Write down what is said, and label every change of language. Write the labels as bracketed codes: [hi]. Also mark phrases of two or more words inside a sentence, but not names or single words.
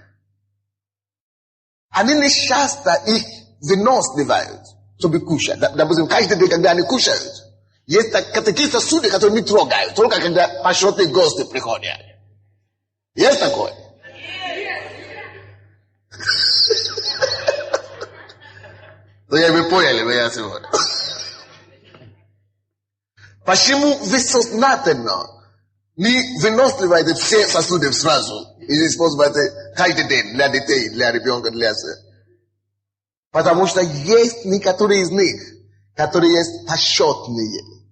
[ru] Они не часто их выносливают, чтобы кушать. Допустим, каждый день, когда они кушают, есть такие сосуды, которые не трогают, только когда почетные гости приходят. Есть такое? [sk] To ja by pojeli, ja si hovorím. [ru] Почему вы сознательно не выносливаете все сосуды сразу и используете каждый день для детей, для ребенка, для себя? Потому что есть некоторые из них, которые есть почетные.